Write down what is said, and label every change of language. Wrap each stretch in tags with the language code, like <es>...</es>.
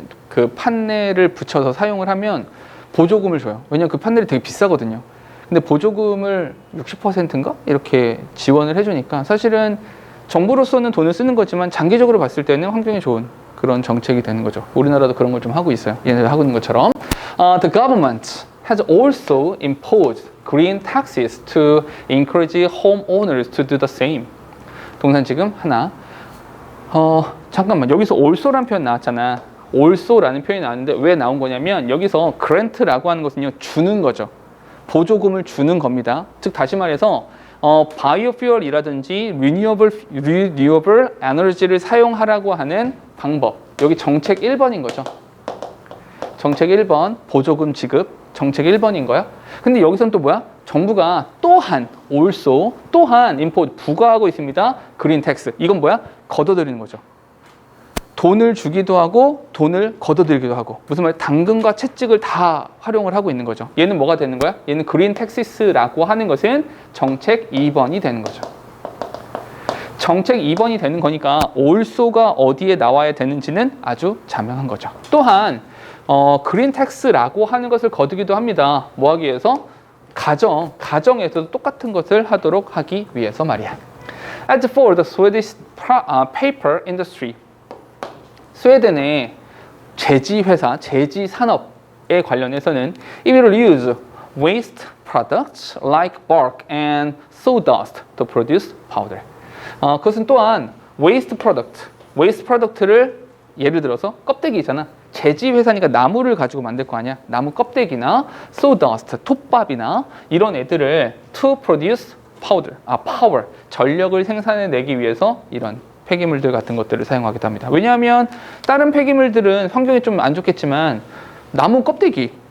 <ko>그 판넬을 붙여서 사용을 하면 보조금을 줘요. 왜냐면 그 판넬이 되게 비싸거든요. 근데 보조금을 60%인가? 이렇게 지원을 해주니까 사실은 정부로서는 돈을 쓰는 거지만 장기적으로 봤을 때는 환경에 좋은 그런 정책이 되는 거죠. 우리나라도 그런 걸 좀 하고 있어요. 얘네들 하고 있는 것처럼.</ko> <en>The government has also imposed green taxes to encourage homeowners to do the same.</en> <ko>동산 지금 하나. 잠깐만, 여기서 also라는 표현 나왔잖아. also라는 표현이 나왔는데 왜 나온 거냐면 여기서 grant라고 하는 것은요, 주는 거죠. 보조금을 주는 겁니다. 즉 다시 말해서 바이오퓨얼이라든지 리뉴어블 에너지를 사용하라고 하는 방법, 여기 정책 1번인 거죠. 정책 1번 보조금 지급 정책 1번인 거야. 근데 여기서는 또 뭐야? 정부가 또한 also 또한 import 부과하고 있습니다. 그린 텍스. 이건 뭐야? 걷어들이는 거죠. 돈을 주기도 하고 돈을 걷어들이기도 하고, 무슨 말이야? 당근과 채찍을 다 활용을 하고 있는 거죠. 얘는 뭐가 되는 거야? 얘는 그린 텍시스라고 하는 것은 정책 2번이 되는 거죠. 정책 2번이 되는 거니까 also가 어디에 나와야 되는지는 아주 자명한 거죠. 또한 그린 텍스라고 하는 것을 거두기도 합니다. 뭐 하기 위해서? 가정에서도 똑같은 것을 하도록 하기 위해서 말이야.</ko> <en>As for the Swedish paper industry,</en> <ko>스웨덴의 제지 회사, 제지 산업에 관련해서는</ko> <en>it will use waste products like bark and sawdust to produce powder.</en> <ko>그것은 또한 waste product를 예를 들어서 껍데기잖아. 제지 회사니까 나무를 가지고 만들 거 아니야. 나무 껍데기나 sawdust, 톱밥이나 이런 애들을</ko> <en>to produce powder,</en> <ko>power, 전력을 생산해내기 위해서 이런 폐기물들 같은 것들을 사용하기도 합니다. 왜냐하면 다른 폐기물들은 환경에 좀 안 좋겠지만 나무 껍데기,</ko>